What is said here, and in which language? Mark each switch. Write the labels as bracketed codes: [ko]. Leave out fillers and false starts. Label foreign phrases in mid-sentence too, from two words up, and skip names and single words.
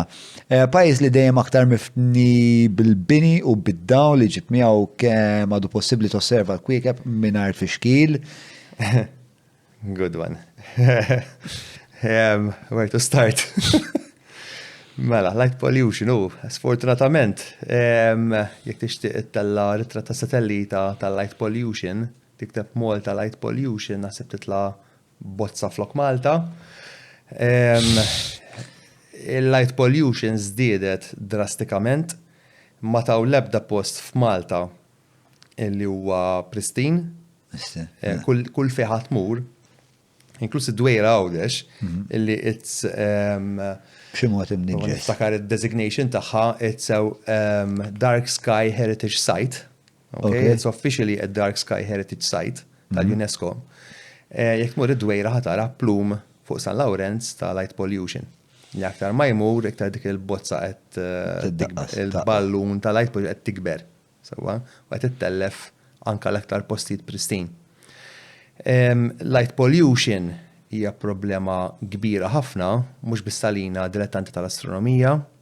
[mt] Pajjiż li dejjem aktar mifni bil-bini u bid-dawn li ġib miegħu kemm għadu possibbli tosserva l-kwiekeb mingħajr fixkil. [en] Good one. Where to start? [mt] Mela, [en] light pollution, [mt] sfortunatament, jekk tixtieq tella ritratt ta' satellita tal- [en] light pollution, [mt] tikteb Malta [en] light pollution, [mt] naħseb titla' bozza flok Malta. Il- [en] light pollution [mt] żdiedet drastikament, ma taw l-ebda post f'Malta illi huwa pristine, kull fejn tmur, inkluż id-dwejra Għawdex, illi it's b'xi mod imniġġes. Niftakar id-designation tagħha [en] it's a Dark Sky Heritage Site. Okay? It's officially a Dark Sky Heritage Site tal-UNESCO. [mt] Jekk tmur id-dwejra ħatara plum fuq San Lawrence ta' [en] light pollution. [mt] Li aktar ma jmur, iktar dik il-bozza il-ballun ta' [en] light pollution [mt] qed tikber. Sewa, u qed ittellef anke l-aktar postijiet pristine. [en] Light pollution [mt] hija problema kbira ħafna, mhux bis-salina dilettanti tal-astronomija.